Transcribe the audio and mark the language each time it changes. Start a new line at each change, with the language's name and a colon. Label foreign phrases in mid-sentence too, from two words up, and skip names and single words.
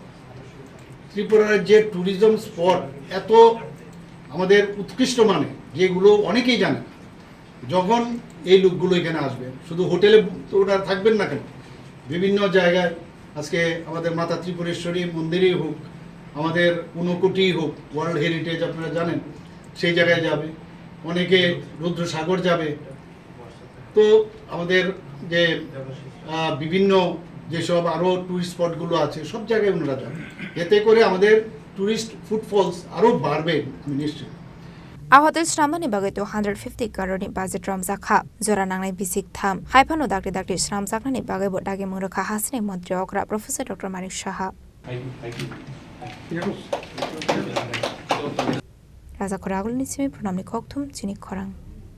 Bangla: ত্রিপুরার যে
English: tourism spot
Bangla: এত আমাদের উৎকৃষ্ট মানে, যেগুলো অনেকেই জানে না, যখন এই লোকগুলো এখানে আসবে, শুধু হোটেলে তো ওরা থাকবেন না কেন, বিভিন্ন জায়গায় আজকে আমাদের মাতা ত্রিপুরেশ্বরী মন্দিরেই হোক, আমাদের ঊনকোটি হোক,
English: world heritage
Bangla: আপনারা জানেন, সেই জায়গায় যাবে, অনেকে রুদ্রসাগর যাবে। তো আমাদের যে বিভিন্ন যেসব আরও
English: tourist spots
Bangla: আছে সব জায়গায় ওনারা যাবে, এতে করে আমাদের
English: tourist footfalls
Bangla: আরও বাড়বে আমি নিশ্চিত।
Kok Borok: Ahotel Shramani bagai 250 crore ni budget ramjakha jora nangnai bisik tham haifano dakti shramjakna ni bagai bo dage murukha hasini mantri okra Professor Dr. Manik Saha Raja Khoragul ni simi pranamni khokthum chini khorang